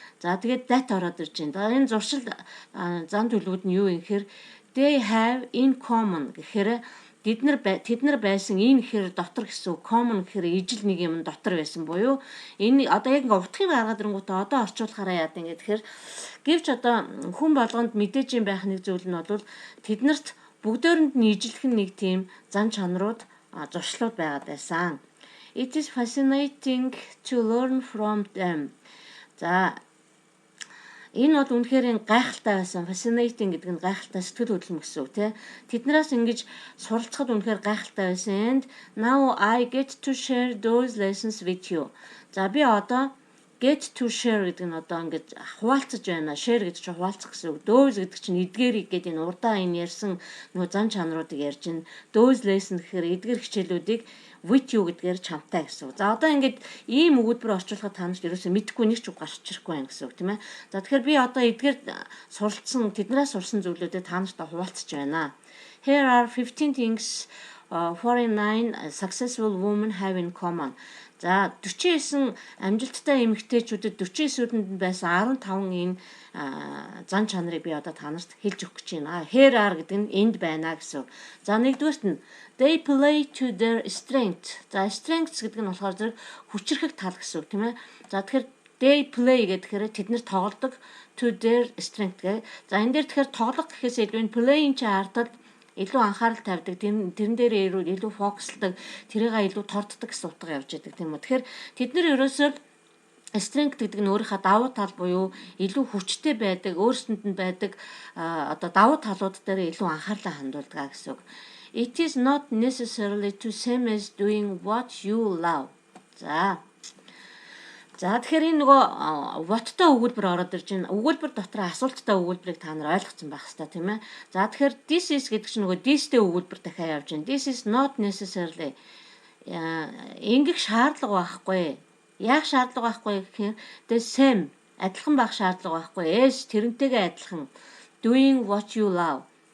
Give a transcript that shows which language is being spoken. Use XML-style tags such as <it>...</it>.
<mn>За тэгээд that ороод ирж байна. Энэ зуршил зан төлөвүүд нь юу юм гэхээр</mn> <en>they have in common</en> <mn>гэхээр тэд нар байсан энэ гэхээр дотор гэсэн common гэхээр ижил нэг юм дотор байсан буюу энэ одоо яг ингээ утгыг гаргаад ирэнгүүтээ одоо орчуулахаараа яа гэдэг тэгэхээр гэвч одоо хүн болгонд мэдээж юм байх нэг зүйл нь бол тэднэрт бүгдөөрэнд нь ижилхэн нэг тийм зан чанарууд зуршлууд байгаад байсан.</mn> <en>It is fascinating to learn from them.</en> <mn>За энэ бол үнэхээр гайхалтай байсан. Fascinating гэдэг нь гайхалтай сэтгэл хөдлөм гэсэн үг тийм. Тэднээс ингэж суралцахад үнэхээр гайхалтай байсан.</mn> <en>And now I get to share those lessons with you.</en> <mn>За би одоо get to share гэдэг нь одоо ингэж хуваалцаж байна. Share гэдэг чинь хуваалцах гэсэн үг. Those гэдэг чинь эдгээрийг гэдэг энэ урдаа энэ ярьсан зан чанаруудыг ярьж байна. Those lesson гэхээр эдгээр хичээлүүдийг with you гэдгээр чамтай гэсэн үг. За одоо ингэж ийм өгүүлбэр орчуулахад та нарт ерөөсөө мэдэхгүй нэг ч үг гарч ирэхгүй байх гэсэн үг тийм ээ. За тэгэхээр би одоо эдгээр суралцсан тэднээс сурсан зүйлүүдэд та нарт хуваалцаж байна.</mn> <en>Here are 15 things 49 successful women have in common.</en> <mn>За 49 амжилттай эмэгтэйчүүдэд 49-нд байсан 15 энэ зан чанарыг би одоо та нарт хэлж өгөх гэж байна. Here are гэдэг нь энд байна гэсэн. За нэгдүгээрт нь</mn> <en>they play to their strength.</en> <mn>За strengths гэдэг нь болохоор зэрэг хүчрхэг тал гэсэн үг тийм ээ. За тэгэхээр they play гэхээр тэд нэр тоглодог</mn> <en>to their strength</en> <mn>гэх. За энэ дээр тэгэхээр тоглох гэхээс илүү энэ play-ийн чинь ардад илүү анхаарал тавьдаг, тэрэн дээр илүү фокуслдаг, тэрийгээ илүү торддог гэсэн утга явж байдаг тийм үү. Тэгэхээр тэд нэр ерөөсөө strength гэдэг нь өөрийнхөө давуу тал буюу илүү хүчтэй байдаг, өөрсөнд нь байдаг одоо давуу талууд дээр илүү анхаарлаа хандуулдаг гэсэн үг.</mn> <en>It is not necessarily the same as doing what you love.</en> <mn>За тэгэхээр энэ whatтой өгүүлбэр ороод ирж байна. Өгүүлбэр дотор асуулттай өгүүлбэрийг та нар ойлгоцсон байх хэрэгтэй тийм ээ. За тэгэхээр this is гэдэг чинь thisтэй өгүүлбэр дахиад явж байна.</mn> <en>This is not necessarily</en> <mn>ингэх шаардлага байхгүй. Яг шаардлага байхгүй гэхээр the same адилхан байх шаардлага байхгүй.</mn> <en>As</en> <mn>тэрнтэйгээ адилхан</mn> <en>doing what you love.</en>